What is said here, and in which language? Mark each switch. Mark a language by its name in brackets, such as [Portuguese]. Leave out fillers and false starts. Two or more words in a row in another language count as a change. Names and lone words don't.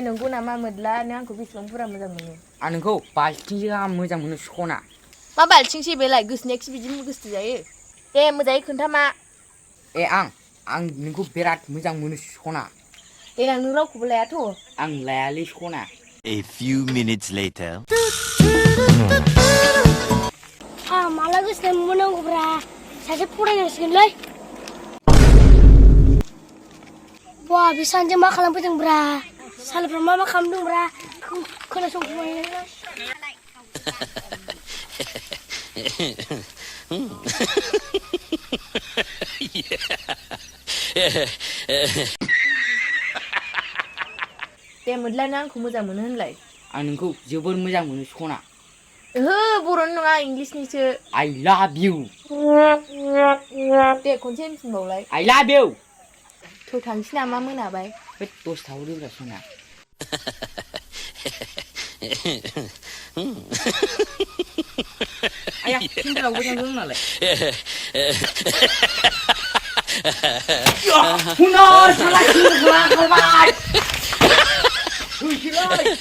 [Bodo] नंगौ नामा मोदला नों आंखौ बेसेबां बुरजा मोजां मोनो आं नोंखौ बाल्थिंसो गाहाम मोजां मोनो सना मा बाल्थिंसै बेलाय गोसोनायाखि बिदिनो गोसो जायो दे मोजाङै खोन्था मा आं नोंखौ बिराद मोजां मोनो सना देनां नों रावखौबो लायाथ' आं लायालै सना [English] A few minutes later. [Bodo] माला गोसोनाय मोननांगौब्रा सासे फरायनांसिगोनलै वा बे सानजों मा खालामफैदोंब्रा सालफ्रा मा खालामदोंब्रा खोनासंखोमाय दे मोदला नों आंखौ मोजां मोनो होनलाय आं नोंखौ जोबोर मोजां मोनो सना ओहो बर'नि नङा इंलिसनिसो [English] I love you [Bodo] दे खनसे होनफिनबावलाय [English] I love you [Bodo] थ' थांसै नामा मोनाबाय होद दसे थाबावदोब्रा सना आया सेन्टारावबो थांदों नालाय हुना साला सेन्टाराव थांबाय फैसैलै